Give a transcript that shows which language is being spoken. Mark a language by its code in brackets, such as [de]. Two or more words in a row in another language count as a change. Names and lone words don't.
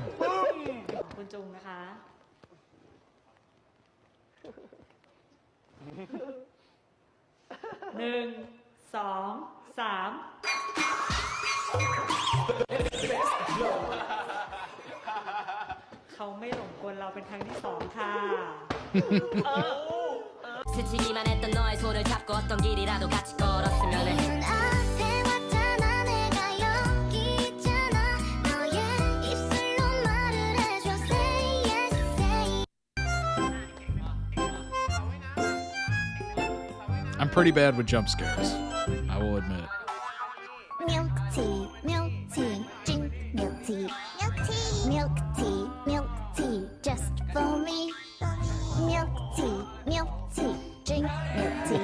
[th] คุณจุงนะคะ 1 2 3 เขาไม่หลงกลเราเป็นครั้งที่ 2 ค่ะ [ko] 스치기만 했던 너의 손을 잡고 어떤 길이라도 같이 걸었으면 해 앞에 왔잖아 내가 여기 있잖아 너의 입술로 말을 해줘 [en] say yes say I'm pretty bad with jump scares. I will admit it. milk tea milk tea drink milk tea milk tea milk tea just for me milk tea milk tea drink milk tea